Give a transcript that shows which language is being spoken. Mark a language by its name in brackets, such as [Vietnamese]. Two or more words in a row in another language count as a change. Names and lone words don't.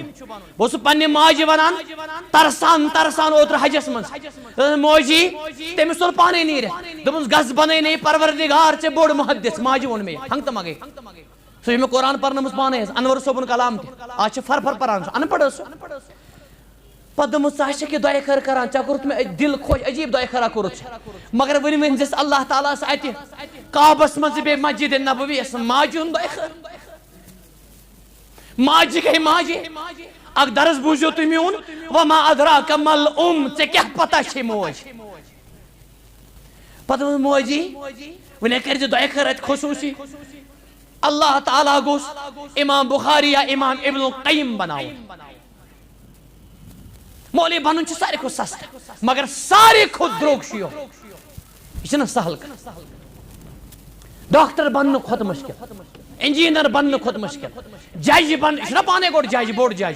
[Kashmiri] بہٕ اوسُس پننہِ ماجہِ ونان ترسان اوترٕ حجس منٛز موجی تٔمِس توٚر پانے نیٖرِتھ دوٚپُس گژھ بنٲے پروردگار ژےٚ بوٚڑ محدث. ماجہِ ووٚن مےٚ ہنٛگہٕ تہٕ منٛگے سُہ چھُ مےٚ قرآن پرنٲومٕژ پانے حظ انور صٲبُن کلام تہِ آز چھِ فرفر پران سُہ ان پڑھ ٲس سُہ. پتہٕ دوٚپمُس ژٕ ہا چھکھ یہِ دۄیہِ خٲر کران ژےٚ کوٚرُتھ مےٚ دل خۄش عجیٖب دۄیہِ خٲرا کوٚرُتھ ژےٚ مگر وۄنۍ ؤنۍزٮ۪س اللہ تعالیٰ ہس اتہِ کعبس منٛز بیٚیہِ مسجد نبویَس ماجہِ ہُنٛد دۄیہِ خٲر. ماجہِ گٔے ماجہِ اکھ درس بوٗزِو تُہۍ میون [Arabic] وما ادراک [Kashmiri] مل ژےٚ کیٛاہ پتہ چھے موج. پتہٕ ووٚن موجی وۄنۍ کٔرۍ زِ دۄیہِ خٲر اتہِ خصوٗصی. اللہ تعالیٰ گوٚژھ امام بخاری یا امام ابن القیم بناوُن. مولوی بنُن چھُ ساروی کھۄتہٕ سستہٕ مگر ساروی کھۄتہٕ درٛوگ چھُ یہِ چھُنہ سہل کانٛہہ. ڈاکٹر بننہٕ کھۄتہٕ مُشکل انجینئر بننہٕ کھۄتہٕ مُشکل جج بن یہِ چھُنہ پانے گۄڈٕ جج بوٚڑ جج.